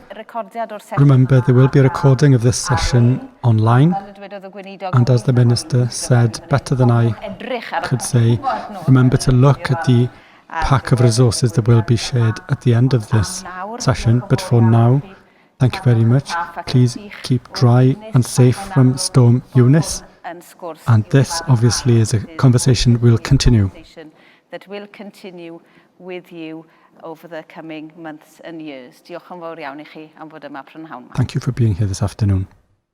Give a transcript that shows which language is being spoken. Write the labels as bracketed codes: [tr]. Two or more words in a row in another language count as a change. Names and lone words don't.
[en] Remember, there will be a recording of this session online, and as the Minister said, better than I could say, remember to look at the pack of resources that will be shared at the end of this session. But for now, thank you very much. Please keep dry and safe from Storm Eunice. And this obviously is a conversation we'll continue. That will continue with you over the coming months and years. [cy] Diolch yn fawr iawn I chi am fod yma prynhawn. [en] Thank you for being here this afternoon.